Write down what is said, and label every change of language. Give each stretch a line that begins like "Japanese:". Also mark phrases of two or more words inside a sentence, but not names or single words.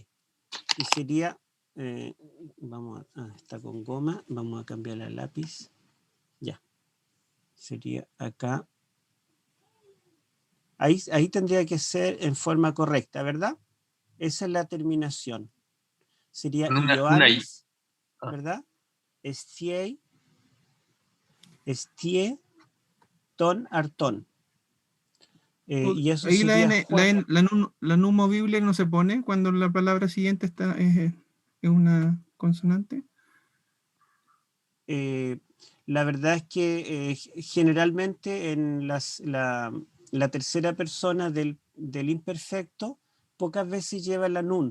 Spanish: Y sería, vamos a, está con goma, vamos a cambiar el lápiz. Ya. Sería acá. Ahí tendría que ser en forma correcta, ¿verdad? Esa es la terminación. Sería Ioannis, ¿verdad?
Greek: ἤσθιε, τὸν, ἄρτον.
Spanish: Y eso Ahí sería la nu movible no se pone cuando la palabra siguiente es una consonante. La verdad es que generalmente en la tercera persona del imperfecto pocas veces lleva la nun.